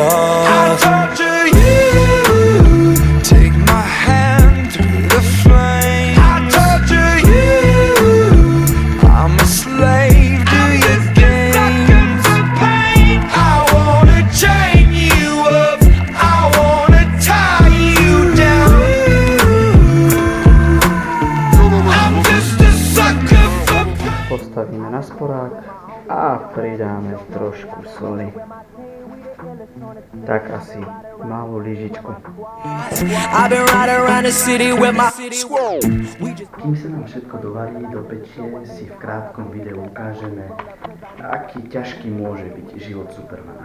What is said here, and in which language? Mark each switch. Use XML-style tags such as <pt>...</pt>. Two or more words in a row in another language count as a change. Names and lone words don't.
<en>I torture you, take my hand through the flame. I torture you, I'm a slave to your games. I wanna chain you up, I wanna tie you down.</en> <sk>Postavíme na sporák a pridáme trošku soli. Tak asi malú lyžičku. Kým sa nám všetko dovarí do pečie, si v krátkom videu ukážeme, aký ťažký môže byť život Supermana.</sk>